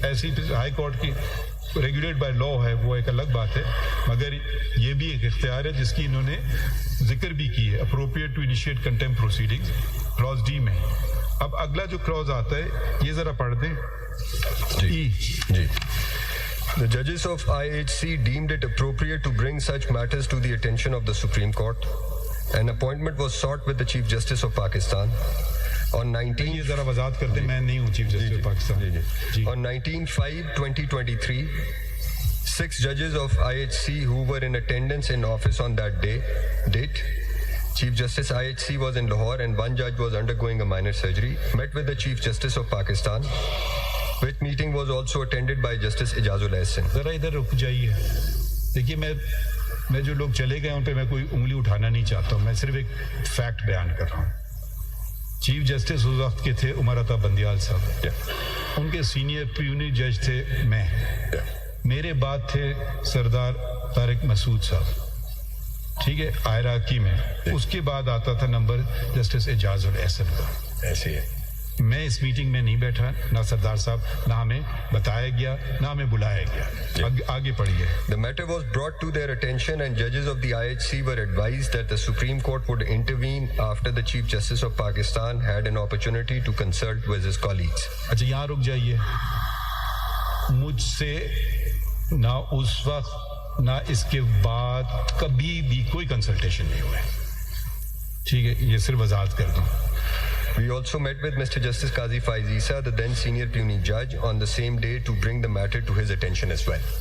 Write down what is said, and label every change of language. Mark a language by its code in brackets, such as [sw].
[ur] ایسی high court کی regulate by law ہے وہ ایک الگ بات ہے, مگر یہ بھی ایک اختیار ہے جس کی انہوں نے ذکر بھی کی ہے, [en] appropriate to initiate contempt proceedings, [ur] Claus D میں. اب اگلا جو کلاز آتا ہے یہ ذرا پڑھ دیں. جی. [en] The judges of IHC deemed it appropriate to bring such matters to the attention of the Supreme Court. An appointment was sought with the Chief Justice of Pakistan. On 19 [ur] یہ ذرا وضاحت کرتے ہیں, میں نہیں ہوں chief justice Pakistan. [en] On 19/5/2023, 6 judges of IHC who were in attendance in office on that date, Chief Justice IHC was in Lahore and one judge was undergoing a minor surgery, met with the Chief Justice of Pakistan, which meeting was also attended by Justice Ijazul Ahsan. [ur] ذرا ادھر رک جائیے. دیکھیے میں جو لوگ چلے گئے ان پہ میں کوئی انگلی اٹھانا نہیں چاہتا ہوں, میں صرف ایک فیکٹ بیان کر رہا ہوں. چیف جسٹس اس وقت کے تھے عمر عطا بندیال صاحب, ان کے سینئر پیونی جج تھے میں, میرے بعد تھے سردار طارق مسعود صاحب, ٹھیک ہے, عراقی میں. اس کے بعد آتا تھا نمبر جسٹس اعجاز الاحسن کا. ایسے ہے, میں اس میٹنگ میں نہیں بیٹھا, نہ سردار صاحب, نہ ہمیں بتایا گیا, نہ ہمیں بلایا گیا. آگے پڑھیے. [en] The matter was brought to their attention and judges of the IHC were advised that the Supreme Court would intervene after the Chief Justice of Pakistan had an opportunity to consult with his colleagues. [ur] اچھا یہاں رک جائیے. مجھ سے نہ اس وقت نہ اس کے بعد کبھی بھی کوئی کنسلٹیشن نہیں ہوئے. ٹھیک ہے, یہ صرف وضاحت کر دوں. [en] We also met with Mr. Justice Qazi Faiz Isa, the then senior puisne judge, on the same day to bring the matter to his attention as well.